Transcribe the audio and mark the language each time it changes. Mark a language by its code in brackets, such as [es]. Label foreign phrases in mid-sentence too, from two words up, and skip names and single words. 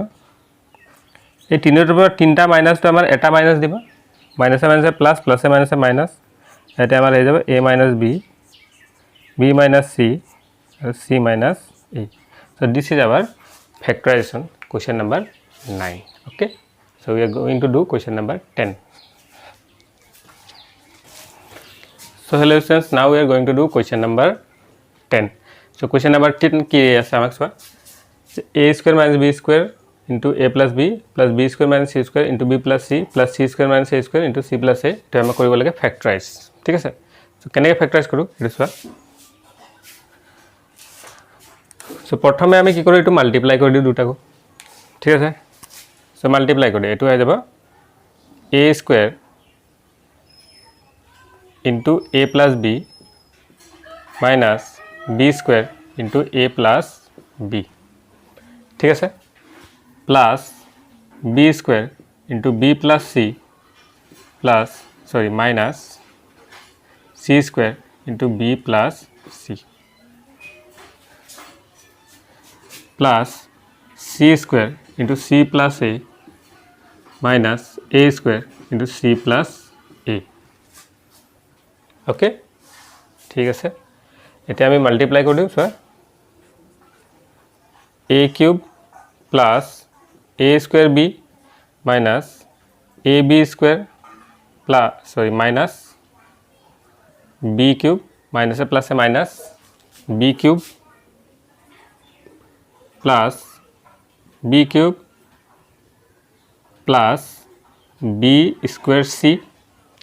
[as] এই তিনিটাৰ পৰা তিনিটা মাইনাছটো আমাৰ এটা মাইনাছ দিব, মাইনাছে মাইনাছে প্লাছ, প্লাছে মাইনাছে মাইনাছ, ইয়াতে আমাৰ আহি যাব [en] a minus b minus c [as] আৰু [en] c minus a. so this is our factorization question number 9. okay, so we are going to do question number 10. So hello students, now we are going to do question number 10. So question number 10 [as] কি আছে আমাক চোৱা, [en] a square minus b square into a plus b square minus c square into b plus c square minus a square into c plus a, [as] তো আমাক কৰিব লাগে ফেক্টৰাইজ। ঠিক আছে, চ' কেনেকৈ ফেক্টৰাইজ কৰোঁ এইটো চোৱা। চ' প্ৰথমে আমি কি কৰোঁ, এইটো মাল্টিপ্লাই কৰি দিওঁ দুটাকো। ঠিক আছে, চ' মাল্টিপ্লাই কৰি দিওঁ, এইটো হৈ যাব [en] a square into a plus b minus b square into a plus b। [as] ঠিক আছে, [en] প্লাছ b square into b plus c minus c square into b plus c plus c square into c plus a minus a square into c plus a। [as] অ'কে, ঠিক আছে, এতিয়া আমি মাল্টিপ্লাই কৰি দিওঁ। [en] চোৱা a cube plus a square b minus a b square minus b cube [as] মাইনাছে প্লাছে [en] minus b cube plus b cube plus b square c.